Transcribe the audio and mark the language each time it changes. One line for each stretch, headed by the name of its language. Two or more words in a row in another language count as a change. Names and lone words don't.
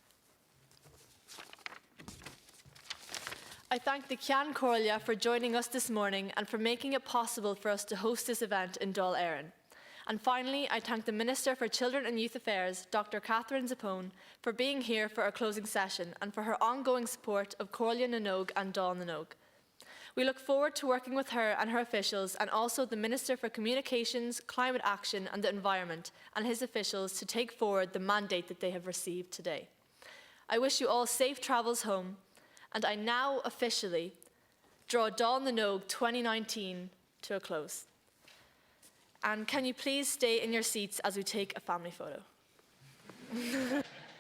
English: I thank the Comhairle for joining us this morning and for making it possible for us to host this event in Dáil. And finally, I thank the Minister for Children and Youth Affairs, Dr. Catherine Zappone, for being here for our closing session and for her ongoing support of Comhairle na noÓg and Dáil na noÓg. We look forward to working with her and her officials and also the Minister for Communications, Climate Action and the Environment and his officials to take forward the mandate that they have received today. I wish you all safe travels home, and I now officially draw Dáil na noÓg 2019 to a close. And can you please stay in your seats as we take a family photo?